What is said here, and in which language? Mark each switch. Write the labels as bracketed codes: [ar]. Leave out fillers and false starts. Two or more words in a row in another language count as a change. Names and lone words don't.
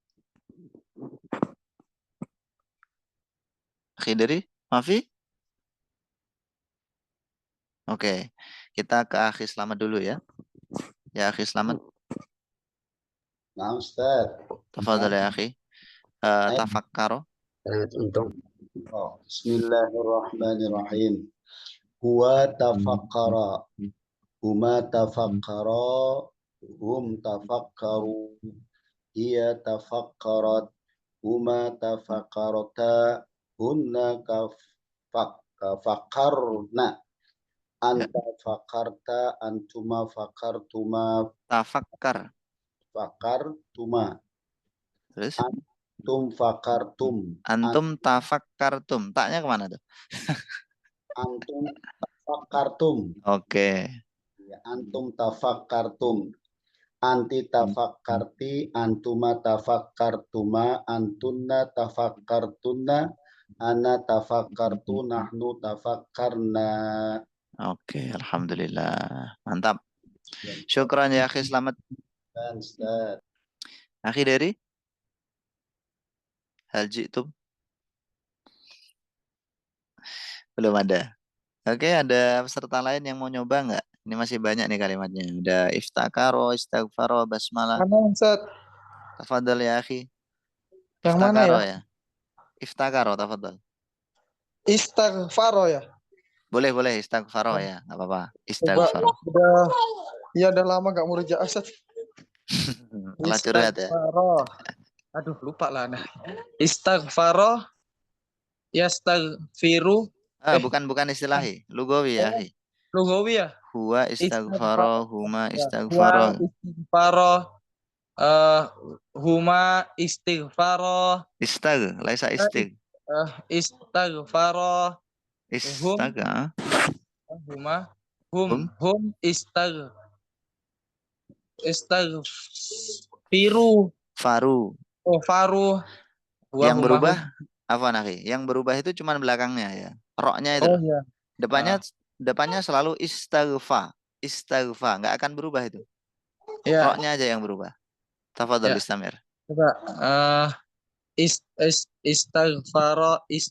[ar] أخي Dery، ما في? [id] Oke, kita ke akhi Selamat dulu ya. [ar] Ya akhi Selamat. [id] Nah, Ustaz. [ar] تفضل يا أخي. تفكّرَ. بسم الله الرحمن الرحيم. هو تفكّر. هما تفكّرا. هم تفكّروا. هي تفكّرت. هما تفكّرتا. هنّ فكّرن. أنت فكرت. أنتما فكرتما. Tafakkar. Fakartuma. [id] Terus? [ar] أنتم فكرتم. أنتم تفكّرتم. [id] Taknya kemana tuh? [ar] أنتم تفكّرتم. [id] Oke. [ar] أنتم تفكّرتم. أنتِ تفكّرتِ. أنتما تفكّرتما. أنتنّ تفكّرتنّ. أنا تفكّرتُ. نحن تفكّرنا. [id] Oke, alhamdulillah. Mantap. [ar] شكرا يا أخي Selamat. أخي Dery؟ هل جئتم? [id] Belum ada. Oke, ada peserta lain yang mau nyoba nggak? Ini masih banyak nih kalimatnya. Ada iftakaro, istighfaro, basmalah. Mana Ustaz? [ar] تفضل يا أخي. [id] Yang mana [ar] Iftakaro [id] ya? [ar] ya? افتكر، تفضل. Istighfaro ya? [id] Boleh, istighfaro ya. Nggak apa-apa. Istighfaro. Udah lama gak murojaah Ustaz. Malah curhat ya. Aduh, lupa lah. Nah. [ar] استغفر، يستغفر. [id] Bukan istilahi. [ar] لغوي يا أخي. [id] Lugawi ya? [ar] هو استغفر، هما استغفر. هما استغفر. ليس استغ. استغفر. هم استغفروا. Faru. Oh, faru. [id] Yang berubah apa akhi? Yang berubah itu cuma belakangnya ya. Roknya itu. Oh iya. Depannya selalu istighfar, nggak akan berubah itu. Ya. Roknya aja yang berubah. [ar] تفضل استمر. [id] Coba istighfaro.